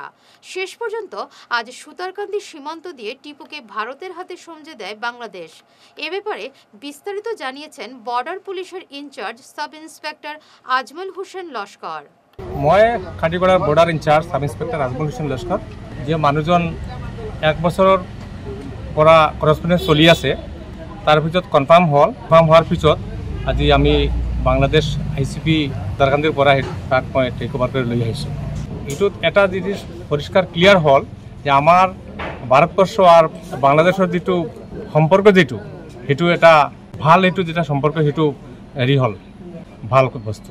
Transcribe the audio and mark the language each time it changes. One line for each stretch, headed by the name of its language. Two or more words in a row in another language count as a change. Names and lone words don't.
Bangla: শেষ পর্যন্ত আজ সুতারকান্দি সীমান্ত দিয়ে টিপুকে ভারতের হাতে সমঝে দেয় বাংলাদেশ। এ ব্যাপারে বিস্তারিত জানিয়েছেন বর্ডার পুলিশের
English: in-charge sub inspector
Bangla: আজমল হোসেন লস্কর।
Assamese: মই কাঠিগড়ার
English: border in-charge sub inspector
Assamese: আজমল হোসেন লস্কর। যে মানুষজন 1 বছৰৰ পৰা কৰেসপন্ডেন্স চলি আছে তাৰ পিছত কনফাৰ্ম হোৱাৰ পিছত আজি আমি বাংলাদেশ ICP সুতাৰকান্দিৰ পৰা তাক মই
English: take over
Assamese: কৰি লৈ আহিছোঁ। এইটোত এটা জিনিস পৰিষ্কাৰ ক্লিয়াৰ হ'ল যে আমাৰ ভাৰতবৰ্ষ আৰু বাংলাদেশৰ যিটো সম্পৰ্ক সেইটো এটা ভাল, এইটো যেটা সম্পৰ্ক সেইটো হেৰি হ'ল ভাল বস্তু।